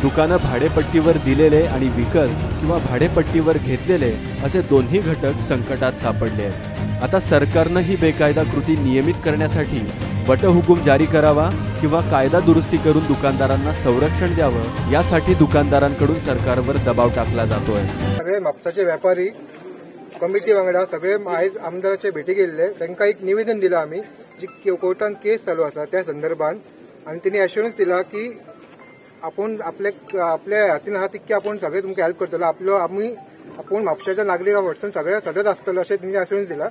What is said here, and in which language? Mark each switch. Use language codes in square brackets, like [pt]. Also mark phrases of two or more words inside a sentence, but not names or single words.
[mr] दुकानं भाडेपट्टीवर दिलेले आणि विकत किंवा भाडेपट्टीवर घेतलेले असे दोन्ही घटक संकटात सापडले आहेत. आता सरकारनं ही बेकायदा कृती नियमित करण्यासाठी वटहुकूम जारी करावा किंवा कायदा दुरुस्ती करून दुकानदारांना संरक्षण द्यावं, यासाठी दुकानदारांकडून सरकारवर दबाव टाकला जातोय. [kok] सगळे म्हापसाचे व्यापारी कमिटी वांगडा सगळे आयज आमदाराचे भेटी गेल्ले. तांकां एक निवेदन दिला आम्ही, जी कोर्टान केस चालू आसा त्या संदर्भात, आणि त्यांनी एश्युरन्स दिला की आपण आपल्या हातीन आहा तितके आपण सगळे तुमकां हेल्प करतलो. आपण म्हापशाच्या नागरिकां वटसून सगळ्या सदत आसतलो अशें त्यांनी एश्युरन्स दिला.